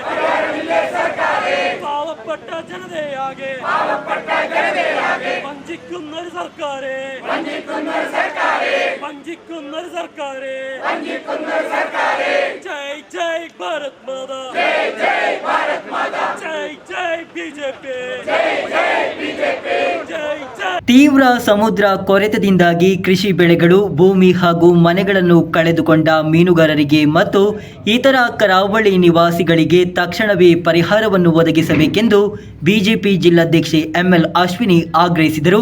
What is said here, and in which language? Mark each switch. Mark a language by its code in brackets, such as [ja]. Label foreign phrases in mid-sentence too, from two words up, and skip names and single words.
[ml] പാവപ്പെട്ട ജനതയാകെ വഞ്ചിക്കുന്നൊരു സർക്കാരെ വഞ്ചിക്കുന്നൊരു സർക്കാരെ [hi] जय जय भारत माता जय जय बीजेपी [kn] ತೀವ್ರ ಸಮುದ್ರ ಕೊರೆತದಿಂದಾಗಿ ಕೃಷಿ ಬೆಳೆಗಳು, ಭೂಮಿ ಹಾಗೂ ಮನೆಗಳನ್ನು ಕಳೆದುಕೊಂಡ ಮೀನುಗಾರರಿಗೆ ಮತ್ತು ಇತರ ಕರಾವಳಿ ನಿವಾಸಿಗಳಿಗೆ ತಕ್ಷಣವೇ ಪರಿಹಾರವನ್ನು ಒದಗಿಸಬೇಕೆಂದು ಬಿಜೆಪಿ ಜಿಲ್ಲಾಧ್ಯಕ್ಷೆ ಎಂಎಲ್ ಅಶ್ವಿನಿ ಆಗ್ರಹಿಸಿದರು.